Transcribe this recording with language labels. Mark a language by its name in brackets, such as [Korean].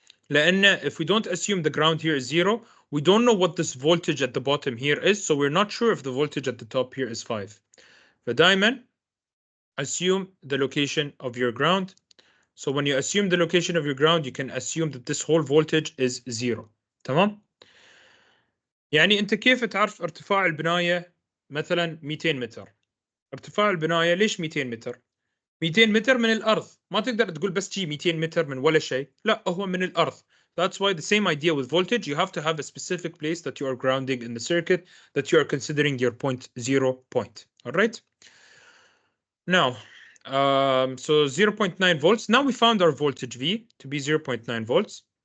[Arabic] لأن [English] if we don't assume the ground here is 0, we don't know what this voltage at the bottom here is, so we're not sure if the voltage at the top here is 5. [Arabic] فدايما [English] assume the location of your ground. So when you assume the location of your ground, you can assume that this whole voltage is 0. [Arabic] تمام؟ يعني أنت كيف تعرف ارتفاع البناية مثلا 200 متر؟ ارتفاع البناية ليش 200 متر؟ 200 متر من الأرض. ما تقدر تقول بس شي 200 متر من ولا شيء. لا، هو من الأرض. [English] That's why the same idea with voltage, you have to have a specific place that you are grounding in the circuit, that you are considering your 0 point. All right? Now, so 0.9 volts. Now we found our voltage V to be 0.9 volts.